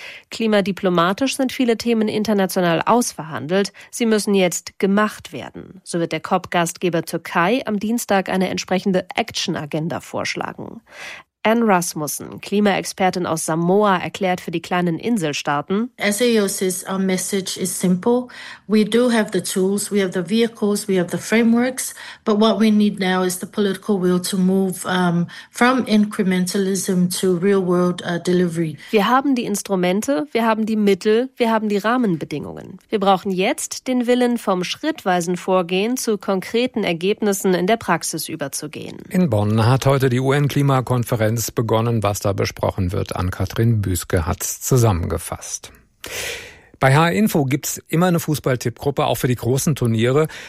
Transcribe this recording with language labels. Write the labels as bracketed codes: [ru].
[de] Klimadiplomatisch sind viele Themen international ausverhandelt. Sie müssen jetzt gemacht werden. So wird der COP-Gastgeber Türkei am Dienstag eine entsprechende Action-Agenda vorschlagen. Anne Rasmussen, Klimaexpertin aus Samoa, erklärt für die kleinen Inselstaaten. [en] SAOC's message is simple. We do have the tools, we have the vehicles, we have the frameworks, but what we need now is the political will to move from incrementalism to real world delivery. [de] Wir haben die Instrumente, wir haben die Mittel, wir haben die Rahmenbedingungen. Wir brauchen jetzt den Willen, vom schrittweisen Vorgehen zu konkreten Ergebnissen in der Praxis überzugehen. In Bonn hat heute die UN-Klimakonferenz begonnen, was da besprochen wird. Ann-Kathrin Büske hat es zusammengefasst. Bei HR Info gibt es immer eine Fußball-Tipp-Gruppe, auch für die großen Turniere.